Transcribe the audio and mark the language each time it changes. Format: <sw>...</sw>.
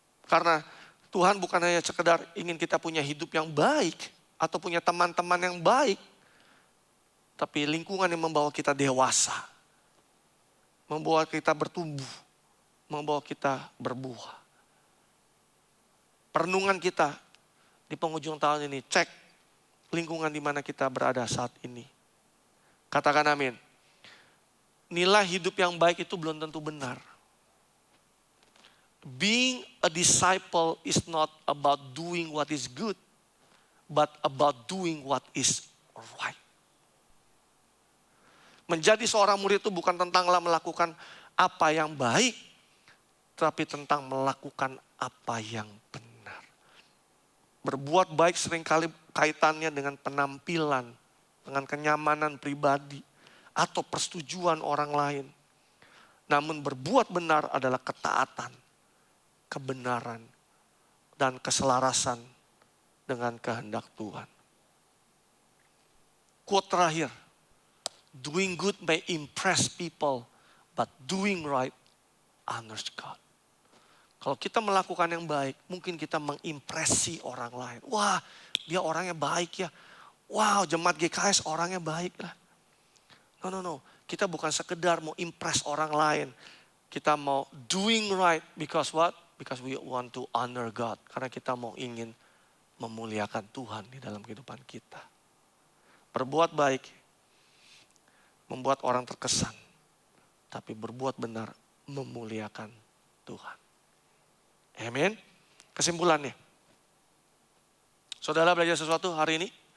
<id>Karena Tuhan bukan hanya sekedar ingin kita punya hidup yang baik atau punya teman-teman yang baik, tapi lingkungan yang membawa kita dewasa, membawa kita bertumbuh, membawa kita berbuah. Perenungan kita di penghujung tahun ini, cek lingkungan di mana kita berada saat ini. Katakan amin. Nilai hidup yang baik itu belum tentu benar.</id> <en>Being a disciple is not about doing what is good, but about doing what is right.</en> <id>Menjadi seorang murid itu bukan tentanglah melakukan apa yang baik, tapi tentang melakukan apa yang benar. Berbuat baik seringkali kaitannya dengan penampilan, dengan kenyamanan pribadi, atau persetujuan orang lain. Namun berbuat benar adalah ketaatan, kebenaran, dan keselarasan dengan kehendak Tuhan. Quote terakhir,</id> <en>doing good may impress people, but doing right honors God.</en> <id>Kalau kita melakukan yang baik, mungkin kita mengimpresi orang lain. Wah, dia orangnya baik ya. Wow, jemaat GKS orangnya baik lah.</id> <en>No.</en> <id>Kita bukan sekedar mau impress orang lain. Kita mau</id> <en>doing right because what? Because we want to honor God.</en> <id>Karena kita mau ingin memuliakan Tuhan di dalam kehidupan kita. Berbuat baik membuat orang terkesan. Tapi berbuat benar memuliakan Tuhan. Amin. Kesimpulannya. Saudara belajar sesuatu hari ini?</id>